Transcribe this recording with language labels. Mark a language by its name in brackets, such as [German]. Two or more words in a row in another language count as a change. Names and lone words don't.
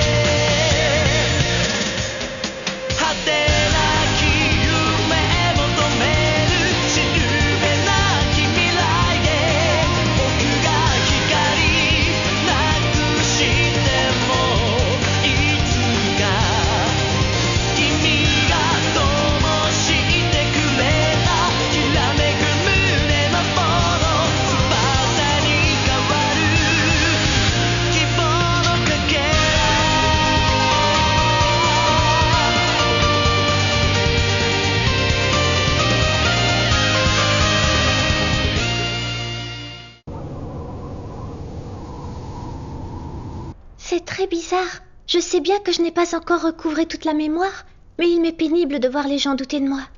[Japanese] 果てなき夢求めるしるべなき未来で僕が光なくしてもいつか君が灯してくれたきらめく胸の炎翼に変わる希望のかけら [French] C'est très bizarre. Je sais bien que je n'ai pas encore recouvré toute la mémoire, mais il m'est pénible de voir les gens douter de moi.